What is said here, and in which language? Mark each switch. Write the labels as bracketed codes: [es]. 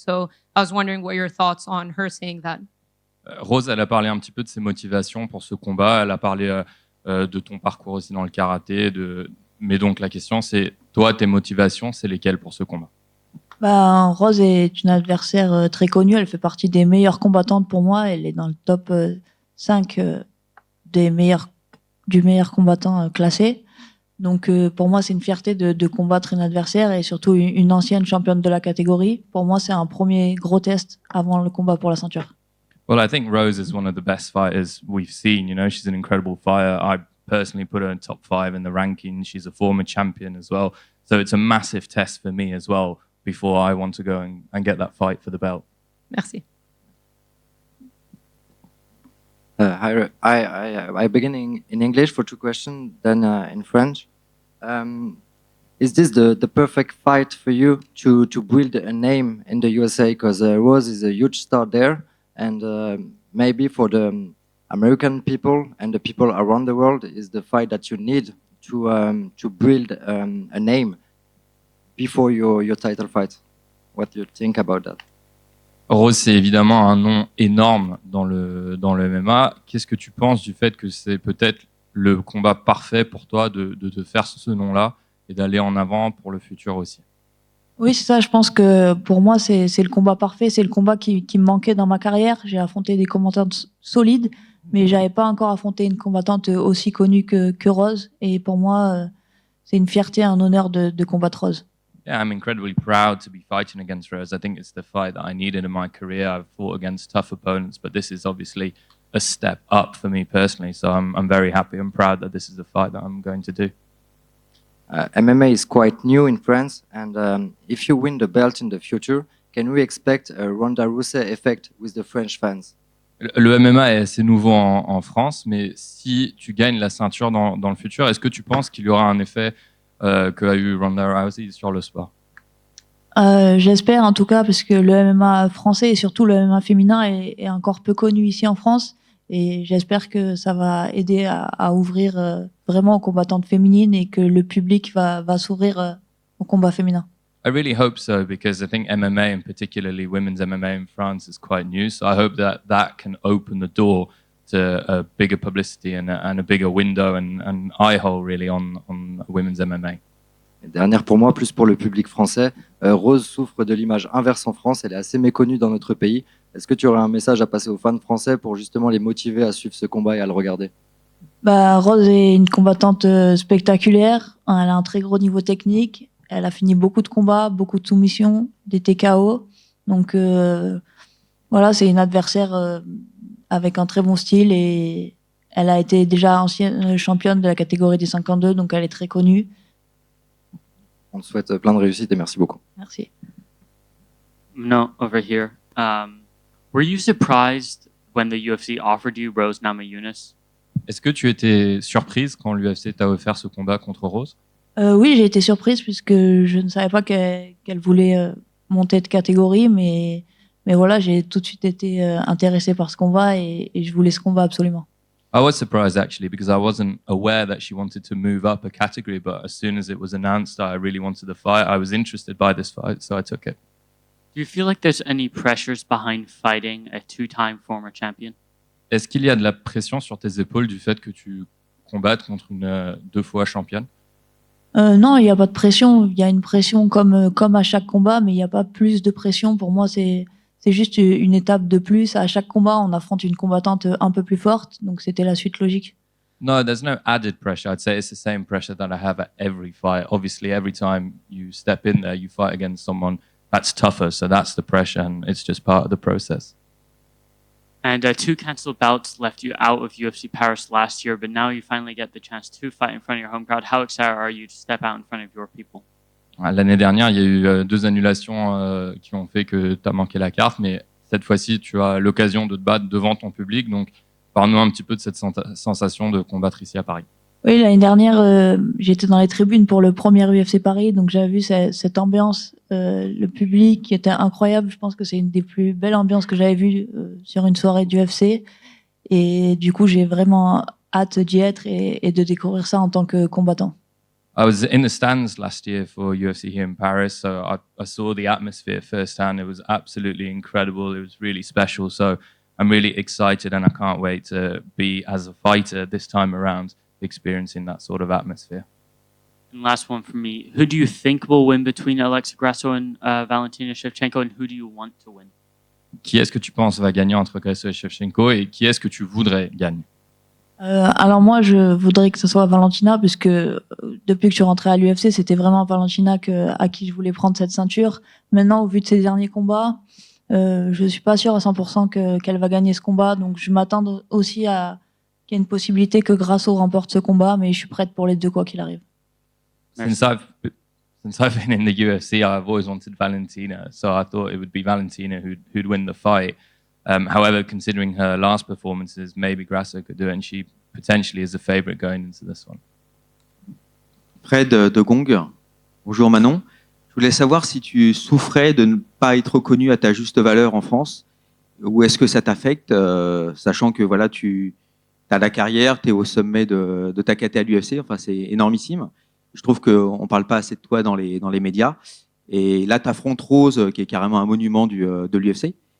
[en] So I was wondering what your thoughts on her saying that. [fr] Rose, elle a parlé un petit peu de ses motivations pour ce combat. Elle a parlé de ton parcours aussi dans le karaté. Mais donc la question, c'est toi, tes motivations, c'est lesquelles pour ce combat? Rose est une adversaire très connue. Elle fait partie des meilleures combattantes pour moi. Elle est dans le top 5 du meilleur combattant classé. Donc pour moi, c'est une fierté de combattre une adversaire et surtout une ancienne championne de la catégorie. Pour moi, c'est un premier gros test avant le combat pour la ceinture. [en] Well, I think Rose is one of the best fighters we've seen. You know, she's an incredible fighter. I personally put her in top 5 in the rankings. She's a former champion as well. So it's a massive test for me as well before I want to go and get that fight for the belt. [fr] Merci. [en] Hi, I begin in English for 2 questions, then in French. Is this the perfect fight for you to build a name in the USA? Because Rose is a huge star there, and maybe for the American people and the people around the world, is the fight that you need to build a name before your title fight. What do you think about that? [fr] Rose, c'est évidemment un nom énorme dans le MMA. Qu'est-ce que tu penses du fait que c'est peut-être le combat parfait pour toi de te faire ce nom-là et d'aller en avant pour le futur aussi? Oui, c'est ça. Je pense que pour moi, c'est le combat parfait. C'est le combat qui me manquait dans ma carrière. J'ai affronté des combattantes solides, mais j'avais pas encore affronté une combattante aussi connue que Rose. Et pour moi, c'est une fierté, un honneur de combattre Rose. [en] Yeah, I'm incredibly proud to be fighting against Rose. I think it's the fight that I needed in my career. I've fought against tough opponents, but this is obviously a step up for me personally. So I'm very happy and proud that this is the fight that I'm going to do. MMA is quite new in France, and if you win the belt in the future, can we expect a Ronda Rousey effect with the French fans? [fr] Le MMA est assez nouveau en France, mais si tu gagnes la ceinture dans le futur, est-ce que tu penses qu'il y aura un effet qu'a eu Ronda Rousey sur le sport? J'espère en tout cas, parce que le MMA français et surtout le MMA féminin est encore peu connu ici en France. Et j'espère que ça va aider à ouvrir vraiment aux combattantes féminines et que le public va s'ouvrir au combat féminin. [en] I really hope so because I think MMA and particularly women's MMA in France is quite new. So I hope that can open the door to a bigger publicity and a bigger window and eye hole really on women's MMA. [fr] Et dernière pour moi, plus pour le public français, Rose souffre de l'image inverse en France, elle est assez méconnue dans notre pays. Est-ce que tu aurais un message à passer aux fans français pour justement les motiver à suivre ce combat et à le regarder? Bah, Rose est une combattante spectaculaire. Elle a un très gros niveau technique. Elle a fini beaucoup de combats, beaucoup de soumissions, des TKO. Donc voilà, c'est une adversaire avec un très bon style et elle a été déjà ancienne championne de la catégorie des 52, donc elle est très connue. On te souhaite plein de réussite et merci beaucoup. Merci. [en] No, over here. Were you surprised when the UFC offered you Rose Namajunas? [fr] Est-ce que tu étais surprise quand l'UFC t'a offert ce combat contre Rose? Oui, j'ai été surprise puisque je ne savais pas qu'elle voulait monter de catégorie, mais voilà, j'ai tout de suite été intéressée par ce combat et je voulais ce combat absolument. [en] I was surprised actually because I wasn't aware that she wanted to move up a category, but as soon as it was announced that I really wanted the fight, I was interested by this fight, so I took it. Do you feel like there's any pressures behind fighting a two-time former champion? [fr] Est-ce qu'il y a de la pression sur tes épaules du fait que tu combattes contre une deux fois championne? Non, il n'y a pas de pression. Il y a une pression comme à chaque combat, mais il n'y a pas plus de pression. Pour moi, c'est juste une étape de plus. À chaque combat, on affronte une combattante un peu plus forte, donc c'était la suite logique. [en] No, there's no added pressure. I'd say it's the same pressure that I have at every fight. Obviously, every time you step in there, you fight against someone that's tougher, so that's the pressure, and it's just part of the process. And two cancelled bouts left you out of UFC Paris last year, but now you finally get the chance to fight in front of your home crowd. How excited are you to step out in front of your people? [fr] L'année dernière, il y a eu deux annulations qui ont fait que tu as manqué la carte, mais cette fois-ci, tu as l'occasion de te battre devant ton public. Donc, parle-nous un petit peu de cette sensation de combattre ici à Paris. Oui, l'année dernière, j'étais dans les tribunes pour le premier UFC Paris, donc j'avais vu cette ambiance, le public qui était incroyable. Je pense que c'est une des plus belles ambiances que j'avais vues sur une soirée d'UFC. Et du coup, j'ai vraiment hâte d'y être et de découvrir ça en tant que combattant. [en] I was in the stands last year for UFC here in Paris, so I saw the atmosphere firsthand. It was absolutely incredible. It was really special. So I'm really excited and I can't wait to be, as a fighter this time around, experiencing that sort of atmosphere. And last one for me. Who do you think will win between Alexa Grasso and Valentina Shevchenko, and who do you want to win? [fr] Qui est-ce que tu penses va gagner entre Grasso et Shevchenko et qui est-ce que tu voudrais gagner? Alors moi, je voudrais que ce soit Valentina, puisque depuis que je suis rentrée à l'UFC, c'était vraiment Valentina à qui je voulais prendre cette ceinture. Maintenant, au vu de ses derniers combats, je suis pas sûre à 100% qu'elle va gagner ce combat, donc je m'attends aussi à qu'il y ait une possibilité que Grasso remporte ce combat, mais je suis prête pour les deux quoi qu'il arrive. [en] Since I've been in the UFC, I've always wanted Valentina, so I thought it would be Valentina who'd win the fight. However, considering her last performances, maybe Grasso could do it, and she potentially is a favorite going into this one. [fr] Fred de Gong, bonjour Manon. Je voulais savoir si tu souffrais de ne pas être reconnu à ta juste valeur en France, ou est-ce que ça t'affecte, sachant que voilà, tu as la carrière, tu es au sommet de ta caté à l'UFC, enfin c'est énormissime. Je trouve qu'on ne parle pas assez de toi dans les médias. Et là, tu affrontes Rose, qui est carrément un monument de l'UFC.